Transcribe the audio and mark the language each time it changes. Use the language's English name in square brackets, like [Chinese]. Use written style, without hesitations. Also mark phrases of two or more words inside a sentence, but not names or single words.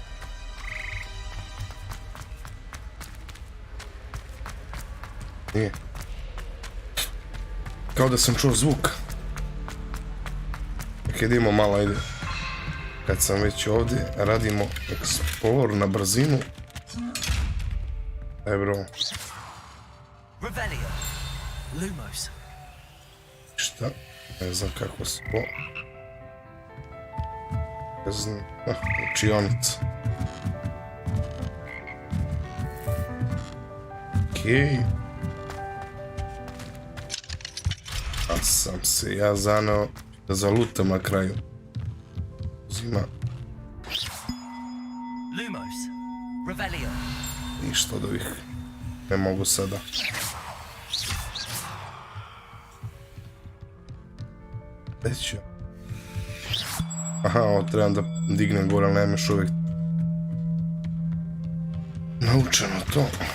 [Bosnian] Nije. Kao da sam čuo zvuk. Kad idemo malo, ajde. Kad sam već ovdje, radimo explore na brzinu. Aj bro. Revelio. Lumos. Šta? Ne znam kako se to... Ne znam... učionica. Okej. A sam se ja zaneo da zalutam na kraju. Uzima. Lumos. Revelio. Ništa od ovih. Ne mogu sada. Gdje ću? Aha, ovo trebam da dignem gore, ali nema još uvijek naučeno to.